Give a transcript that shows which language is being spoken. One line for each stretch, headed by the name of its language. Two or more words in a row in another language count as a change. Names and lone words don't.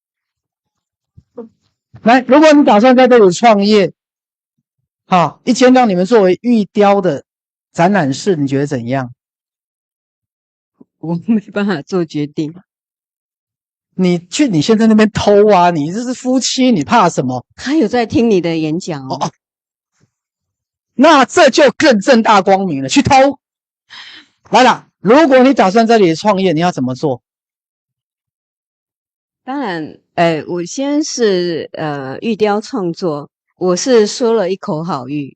Chinese: 如果你打算在這裡創業，好，一間讓你們作為玉雕的展覽室，你覺得怎樣？我沒辦法做決定。你去你先在那邊偷啊！你這是夫妻，你怕什麼？他有在聽你的演講哦。那這就更正大光明了，去偷。來啦，如果你打算在這裡創業，你要怎麼做？當然，我先是玉雕創作，我是說了一口好玉。